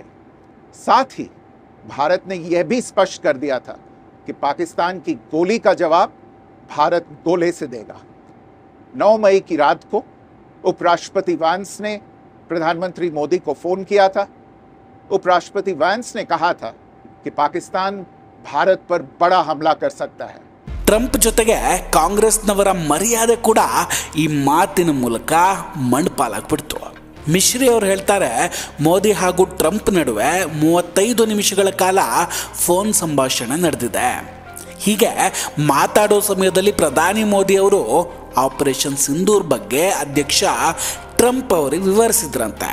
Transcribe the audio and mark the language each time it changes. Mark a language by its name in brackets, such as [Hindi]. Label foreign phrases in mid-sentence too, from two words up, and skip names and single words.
[Hindi] साथ ही भारत ने यह भी स्पष्ट कर दिया था कि पाकिस्तान की गोली का जवाब भारत गोले से देगा. 9 मई की रात को उपराष्ट्रपति वैंस ने प्रधानमंत्री मोदी को फ़ोन किया था. उपराष्ट्रपति वैंस ने कहा था कि पाकिस्तान भारत पर बड़ा हमला कर सकता है. [Kannada] ಟ್ರಂಪ್ ಜೊತೆಗೆ ಕಾಂಗ್ರೆಸ್ನವರ ಮರ್ಯಾದೆ ಕೂಡ ಈ ಮಾತಿನ ಮೂಲಕ ಮಣ್ಣಪಾಲಾಗ್ಬಿಡ್ತು. ಮಿಶ್ರಿ ಅವರು ಹೇಳ್ತಾರೆ, ಮೋದಿ ಹಾಗೂ ಟ್ರಂಪ್ ನಡುವೆ 35 ನಿಮಿಷಗಳ ಕಾಲ ಫೋನ್ ಸಂಭಾಷಣೆ ನಡೆದಿದೆ. ಹೀಗೆ ಮಾತಾಡೋ ಸಮಯದಲ್ಲಿ ಪ್ರಧಾನಿ ಮೋದಿ ಅವರು ಆಪರೇಷನ್ ಸಿಂಧೂರ್ ಬಗ್ಗೆ ಅಧ್ಯಕ್ಷ ಟ್ರಂಪ್ ಅವರಿಗೆ ವಿವರಿಸಿದ್ರಂತೆ.